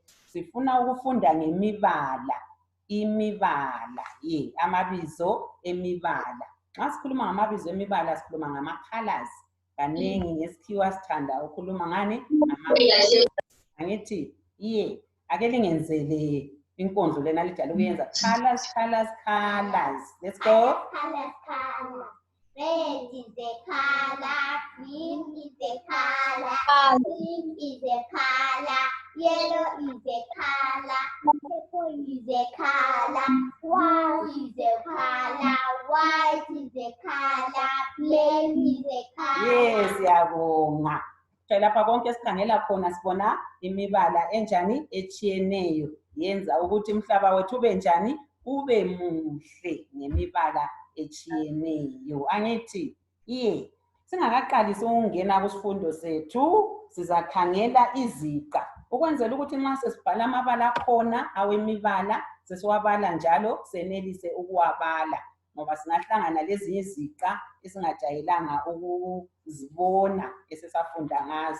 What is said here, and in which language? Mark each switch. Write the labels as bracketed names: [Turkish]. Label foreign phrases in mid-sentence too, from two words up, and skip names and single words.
[North Ndebele] Sifuna ukufunda ngemibala. Imibala, amabizo emibala. Nxa sikhuluma ngamabizo emibala sikhuluma ngama-colors. Kaningi ngesikhiwa sithanda ukhuluma ngani? Angithi, ake lingenzele inkondlo lena lijala ukuyenza. [English] Colors, colors, colors. Let's go. Colors, colors. Red is the color, green is the color, pink is the color, yellow is the color, purple is the color, brown is the color, white is the color, black is the color. Yes, [North Ndebele] siyabonga. Lapha konke sikhangela khona sibona imibala enjani etshiyeneyo yenza ukuthi umhlaba wethu ube njani ube muhle ngemibala etshiyeneyo. Angithi singakaqalisi ukungena kusifundo sethu sizakhangela iziqa ukwenzela ukuthi nxa sesibhala amabala khona awemibala sesiwabala njalo senelise ukuwabala ngoba singahlangana lezinye iziqa esingajayelanga ukuzibona esesafunda ngazo.